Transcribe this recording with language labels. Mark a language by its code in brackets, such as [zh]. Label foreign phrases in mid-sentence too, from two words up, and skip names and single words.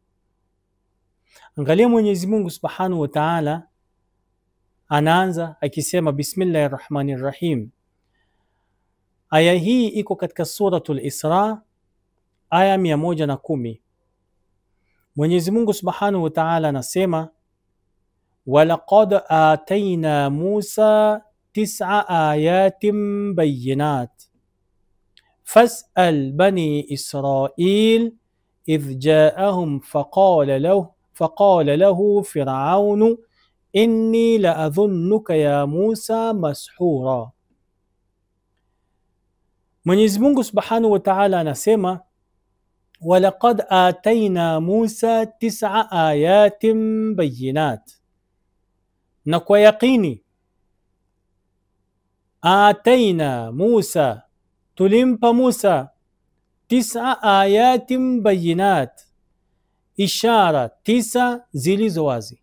[sw] Angalia Mwenyezi Mungu [ar] سبحانه وتعالى [sw] anaanza akisema [ar] بسم الله الرحمن الرحيم. [sw] Aya hii iko katika suratul Isra aya 110. Mwenyezi Mungu [ar] سبحانه وتعالى [sw] anasema [ar] ولقد آتينا موسى تسع آيات بينات فاسأل بني إسرائيل إذ جاءهم فقال له فرعون إني لأظنك يا موسى مسحورا. [sw] Mwenyezi Mungu [ar] سبحانه وتعالى [sw] anasema [ar] ولقد آتينا موسى تسع آيات بينات, [sw] na kwa yaqini [ar] آتينا موسى, [sw] tulimpa Musa 9 [ar] آيات بينات, [sw] ishara 9 zilizo wazi.